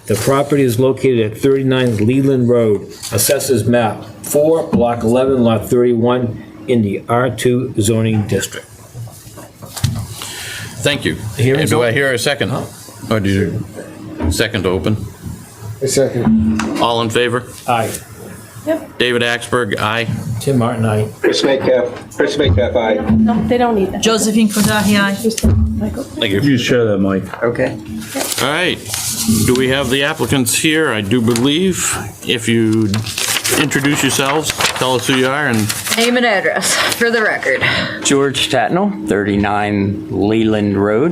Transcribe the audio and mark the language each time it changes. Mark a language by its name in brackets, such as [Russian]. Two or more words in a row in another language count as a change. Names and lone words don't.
[English] The property is located at 39 Leland Road, Assessors Map 4, Block 11, Lot 31, in the R2 zoning district. Thank you. Hearing's Do I open. hear a second? Or do you, second to open? A second. All in favor? Aye. David Axberg, aye. Tim Martin, aye. Chris Metcalf, aye. No, they don't need that. Josephine Kordahi, aye. Michael? Thank you. You share that, Mike. Okay. All right. Do we have the applicants here? I do believe. If you introduce yourselves, tell us who you are, and Name and address for the record. George Tatnall, 39 Leland Road.